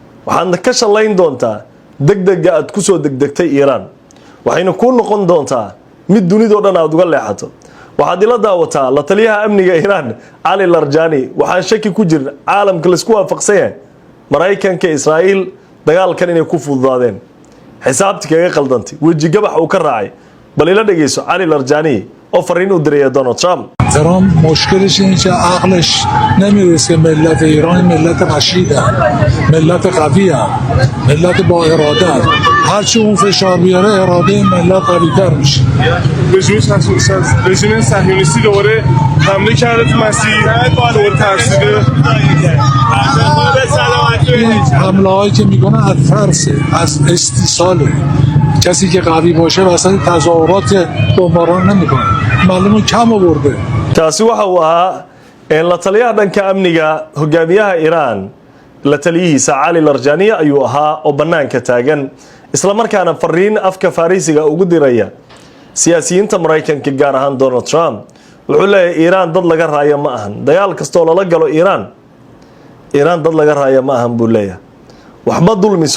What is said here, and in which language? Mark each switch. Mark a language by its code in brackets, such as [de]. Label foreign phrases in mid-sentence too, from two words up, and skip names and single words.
[so] waxaadna ka shallayn doontaa degdega aad ku soo degdegtay iiraan waxayna kuu noqon doontaa mid dunidoo dhan aad uga leexato waxaad ila daawataa la taliyaha amniga iiraan cali larjani waxaan shaki ku jirin caalamka laisku waafaqsan yahay maraykanka israa'iil dagaalkan inay ku fududaadeen xisaabti kaga qaldantay weji gabax uu ka raacay bal ila dhageyso cali larjani oo fariin u diray Donald Trump [fa] ترام مشکلش اینه که عقلش نمیرسه ملت ایران ملت رشیده ملت قویه ملت با اراده هرچی اون فشار بیاره اراده ملت قوی‌تر میشه رژیم صهیونیستی دوباره حمله کرده تو مسیر دوباره ترسیده این حمله هایی که میکنه از ترسه از استیصاله کسی که قوی باشه وسط تظاهرات بمباران نمیکنه معلومه کم آورده [so] kaasi waxa uu ahaa la taliyaha dhanka amniga hogaamiyaha Iran la taliyihiisa Cali Larjani ayuu ahaa oo banaanka taagan isla markaana fariin afka Farisiga ugu diraya siyaasiyiinta Mareykanka gaar ahaan Donald Trump wuxuu leeyahay Iran dad laga raayo ma ahan dagaal kasto lala galo Iran dad laga raayo ma ahan buu leeyahay waxba dulmiso